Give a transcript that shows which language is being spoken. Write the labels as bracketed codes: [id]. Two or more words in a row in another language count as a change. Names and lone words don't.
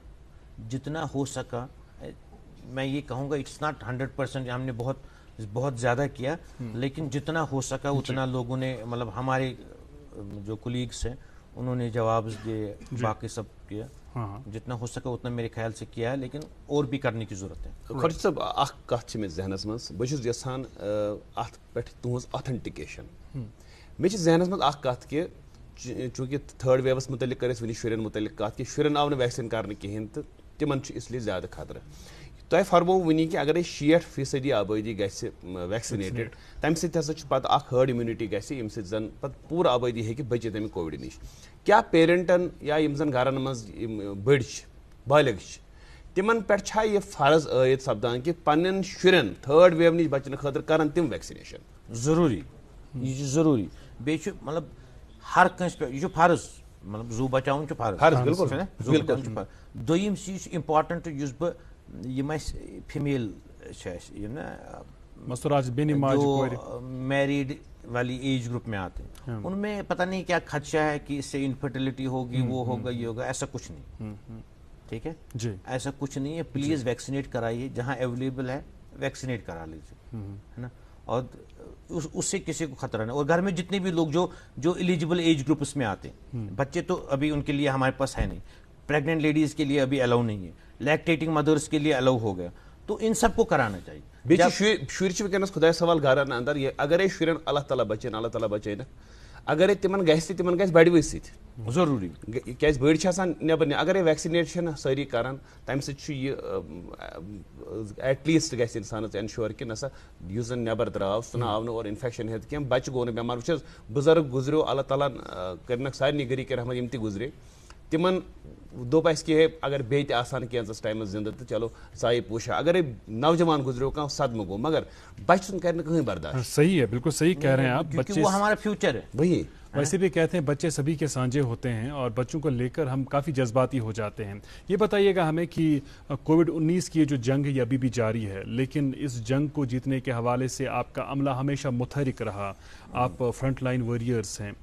[ur] جتنا ہو سکا, میں یہ کہوں گا [en] it's not 100%, [ur] ہم نے بہت زیادہ کیا, لیکن جتنا ہو سکا اتنا لوگوں نے, مطلب ہمارے جو کولیگس ہیں انہوں نے جواب دیے, باقی سب کیا, جتنا ہو سکا اتنا میرے خیال سے کیا ہے, لیکن اور بھی کرنے کی ضرورت ہے. خورشید صاحب, [ks] اخ کتھ چھ مے ذہنس مز, بہت یژھان ات پہ تہذ اتھنٹکیشن. مے ذہنس مز اخ کتھ کہ چونکہ تھرڈ ویوس متعلق کر ونی شرین متعلق کت کہ شرین آو ویکسین کرنے کہین تو تمن اس لیے زیادہ خطرہ. تہ فرمو ونی کہ اگر 60% آبادی گھِ ویکسنیٹڈ, تمہ سۭتۍ ہسا پتہ اخ ہرڈ امیونٹی گژھِ ییٚمہِ سۭتۍ زن پتہٕ پوٗرٕ آبادی ہیٚکہِ بٔچِتھ اَمہِ کووِڈ نِش. کیٛاہ پیرنٹن یا یِم زن گرن منٛز بٔڑۍ چھِ, بالغ چھِ, تمن پٮ۪ٹھ چھا یہِ فرض عٲید سپدان کہ پننٮ۪ن شُرٮ۪ن [en] third wave [ks] نِش بچنہٕ خٲطرٕ کرن تِم ویکسِنیشن؟ ضروٗری, یہِ چھُ ضروٗری. بیٚیہِ چھُ مطلب ہر کٲنٛسہِ پٮ۪ٹھ یہِ چھُ فرض, مطلب زوٗ بچاوُن چھُ فرض. بالکل. دوٚیِم چیٖز چھُ اِمپاٹنٹ یُس بہٕ یِم اَسہِ فیمیل چھِ اَسہِ یِم نا [ur] جو میریڈ والی [en] age group [ur] میں آتے ہیں, ان میں پتہ نہیں کیا خدشہ ہے کہ اس سے انفرٹیلٹی ہوگی, وہ ہوگا, یہ ہوگا. ایسا کچھ نہیں, ٹھیک ہے, ایسا کچھ نہیں ہے. پلیز ویکسینیٹ کرائیے, جہاں اویلیبل ہے ویکسینیٹ کرا لیجیے, ہے نا. اور اس سے کسی کو خطرہ نہیں. اور گھر میں جتنے بھی لوگ جو [en] eligible age groups [ur] میں آتے ہیں, بچے تو ابھی ان کے لیے ہمارے پاس ہے نہیں, [en] pregnant ladies [ur] کے لیے ابھی الاؤ نہیں ہے, [en] lactating mothers [ur] کے لیے الاؤ ہو گیا, تو ان سب کو کرانا چاہیے. [ks] شُرۍ چھِ وٕنکٮ۪نس خۄداے سوال گرن اندر یہ اگرے شُرٮ۪ن اللہ تعالیٰ بچٲیِنکھ اگرے تمن گژھِ تمن گژھِ بڑِ وٕژھ سۭتۍ ضروٗری, کیازِ بٔڑۍ چھِ آسان نیبر اگرے ویکسِنیٹ چھِنہٕ سٲری کران تمہِ سۭتۍ چھُ یہِ [en] at least [ks] گژھِ انسانس انشور کہ نسا یُس زن نیبر درٛاو سُہ آو نہٕ اور انفیکشن ہیٚتھ کینٛہہ, بچہِ گوٚو نہٕ بٮ۪مار. وٕچھ حظ بُزرگ گُزریو, اللہ تعالیٰ کٔرنکھ سارنٕے گری کے رحمت یِم تہِ گُزرے, تمن دوٚپ اَسہِ کہِ اگر بیٚیہِ تہِ آسان کینٛژس ٹایمس زندٕ تہٕ چلو سایہِ پوشا. اگرے نوجوان گزریو کانٛہہ صدمہٕ گوٚو, مگر بچہ سُنٛد کرِ نہٕ کٕہٕنۍ برداشت. [ur] صحیح ہے, بالکل صحیح کہہ رہے ہیں آپ. بچے وہ ہمارا فیوچر ہے. وہی ویسے بھی کہتے ہیں بچے سبھی کے سانجے ہوتے ہیں اور بچوں کو لے کر ہم کافی جذباتی ہو جاتے ہیں. یہ بتائیے گا ہمیں کہ کووڈ-19 کی جو جنگ ہے یہ ابھی بھی جاری ہے, لیکن اس جنگ کو جیتنے کے حوالے سے آپ کا عملہ ہمیشہ متحرک رہا, آپ [en] frontline warriors [ur] ہیں.